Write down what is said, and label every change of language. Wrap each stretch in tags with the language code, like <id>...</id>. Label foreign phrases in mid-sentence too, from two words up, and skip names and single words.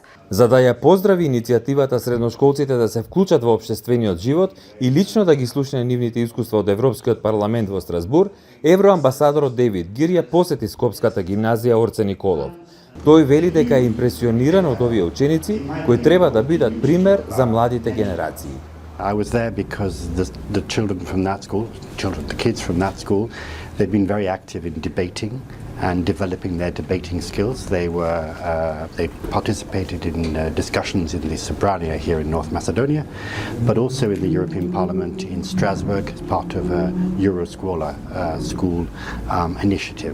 <mk>За да ја поздрави иницијативата средношколците да се вклучат во општествениот живот и лично да ги слушне нивните искуства од Европскиот парламент во Страсбур, евроамбасадорот Дейвид Гир ја посети Скопската гимназија Орце Николов. Тој вели дека е импресиониран од овие ученици кои треба да бидат пример за младите генерации.</mk> <en>I was there because the children from that school, the kids from that school, they've been very active in debating and developing their debating skills. They participated in discussions in the Sobrania here in North Macedonia, but also in the European Parliament in Strasbourg as part of a Euroscola school initiative.</en>